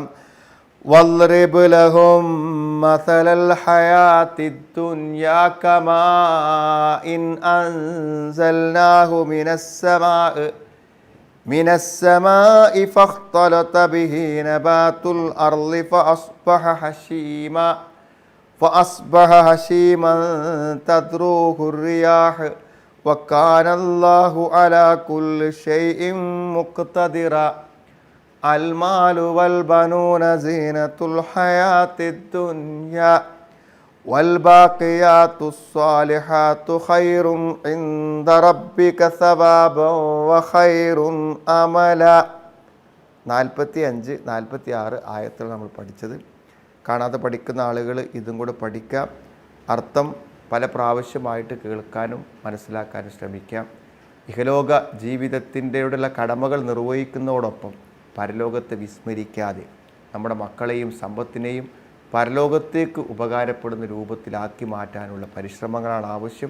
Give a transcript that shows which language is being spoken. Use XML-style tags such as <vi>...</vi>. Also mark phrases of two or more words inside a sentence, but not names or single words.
<ar>واضرب لهم مثل الحياة الدنيا كماء أنزلناه من السماء فاختلط به نبات الأرض فأصبح هشيما تذروه الرياح وكان الله على كل شيء مقتدرا المال والبنون زينة الحياة الدنيا والباقيات الصالحات خير عند ربك ثوابا وخير أملا.</ar> <ml>45-46 ആയത്തുകൾ നമ്മൾ പഠിച്ചത്. കാണാതെ പഠിക്കുന്ന ആളുകൾ ഇതും കൂടെ പഠിക്കാം. അർത്ഥം പല പ്രാവശ്യമായിട്ട് കേൾക്കാനും മനസ്സിലാക്കാനും ശ്രമിക്കാം. ഇഹലോക ജീവിതത്തിൻ്റെയുള്ള കടമകൾ നിർവഹിക്കുന്നതോടൊപ്പം പരലോകത്തെ വിസ്മരിക്കാതെ നമ്മുടെ മക്കളെയും സമ്പത്തിനെയും പരലോകത്തേക്ക് ഉപകാരപ്പെടുന്ന രൂപത്തിലാക്കി മാറ്റാനുള്ള പരിശ്രമങ്ങളാണ് ആവശ്യം.</ml>